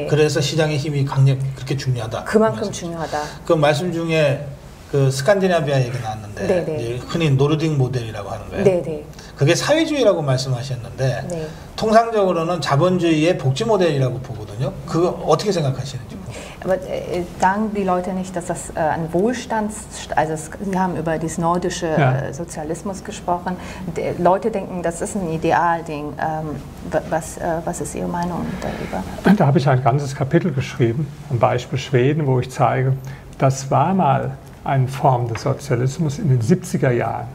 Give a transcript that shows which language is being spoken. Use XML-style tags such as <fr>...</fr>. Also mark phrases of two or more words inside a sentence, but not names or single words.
<ko>그래서 시장의 힘이 그렇게 중요하다. 그만큼 중요하다. 그 말씀 중에 그 스칸디나비아 얘기 나왔는데 네, 네. 이제 흔히 노르딕 모델이라고 하는 거예요. 네, 네. 그게 사회주의라고 말씀하셨는데 네. 통상적으로는 자본주의의 복지 모델이라고 보거든요. 그거 어떻게 생각하시는지.</ko> <de>Aber sagen die Leute nicht, dass das ein Sie haben über dieses nordische Sozialismus gesprochen. Leute denken, das ist ein Idealding. Was ist Ihre Meinung darüber? Da habe ich ein ganzes Kapitel geschrieben, am Beispiel Schweden, wo ich zeige, das war mal eine Form des Sozialismus in den 70er Jahren.</de>